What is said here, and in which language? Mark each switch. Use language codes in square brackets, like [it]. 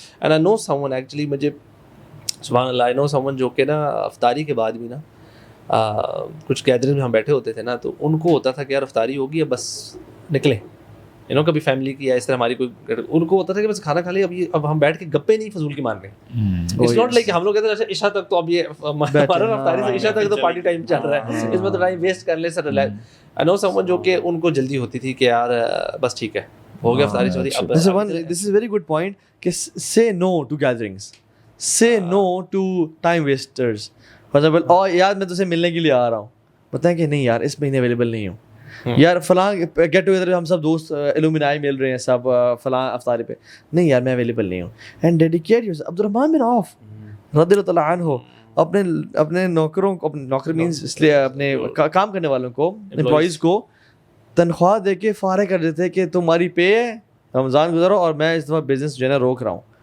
[en] and I know someone, [ur] actually مجھے سبحان اللہ, [en] I know someone [ur] جو کہ نا افطاری کے بعد بھی نا کچھ گیدرنگ میں ہم بیٹھے ہوتے تھے نا, تو ان کو ہوتا تھا کہ یار افطاری ہوگی اب بس نکلیں, کبھی فیملی کی یا اس طرح ہماری کوئی, ان کو ہوتا تھا کہ بس کھانا کھا لیں, اب ہم بیٹھ کے گپے نہیں فضول کی مار رہے ہیں. [en] it's not like [ur] ہم لوگ کہتے ہیں عشاء تک تو اب یہ ہمارا افطاری سے عشاء تک تو پارٹی ٹائم چل رہا ہے, اس میں تو ٹائم ویسٹ کر لیں سر. [en] I know someone [ur] جو کہ ان کو جلدی ہوتی تھی کہ یار بس ٹھیک ہے ہو گیا افطاری چھوڑی. [en] This is very good point کہ say no to gatherings, say no to time wasters. [ur] For example, اور یار میں تجھے ملنے کے لیے آ رہا ہوں, بتائیں کہ نہیں یار اس مہینے اویلیبل نہیں ہوں, یار فلاں گیٹ ٹوگیدر ہم سب دوست الومنائی مل رہے ہیں سب فلاں افطاری پہ, نہیں یار میں اویلیبل نہیں ہوں. [en] And dedicate yourself. [ur] عبد الرحمن بن عوف رضی اللہ تعالیٰ عنہ اپنے اپنے نوکروں کو, نوکر مینس اس لیے اپنے کام کرنے والوں کو, امپلائیز کو تنخواہ دے کے فارغ کر دیتے کہ تمہاری پے ہے, رمضان گزارو, اور میں اس دفعہ بزنس جو ہے نا روک رہا ہوں.